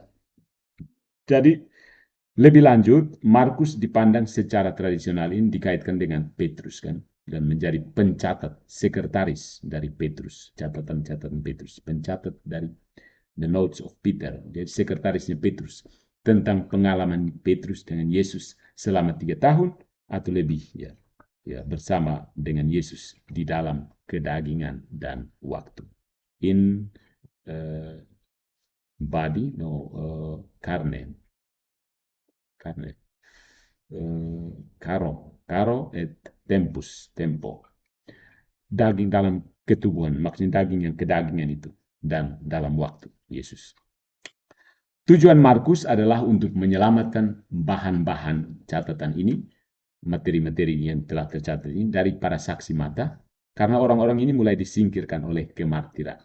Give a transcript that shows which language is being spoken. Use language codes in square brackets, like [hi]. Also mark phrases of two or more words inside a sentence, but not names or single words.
[id] Jadi, lebih lanjut, Markus dipandang secara tradisional ini dikaitkan dengan Petrus kan, dan menjadi pencatat, sekretaris dari Petrus, catatan-catatan Petrus, pencatat dari [en] The Notes of Peter, [id] jadi sekretarisnya Petrus, tentang pengalaman Petrus dengan Yesus selama 3 tahun atau lebih ya bersama dengan Yesus di dalam kedagingan dan waktu. [en] In body, [la] carne, caro et tempus, tempo. [id] Daging dalam ketubuhan, maksudnya daging yang kedagingan itu, dan dalam waktu Yesus. Tujuan Markus adalah untuk menyelamatkan bahan-bahan catatan ini, materi-materi yang telah tercatat ini dari para saksi mata, karena orang-orang ini mulai disingkirkan oleh kemartiran.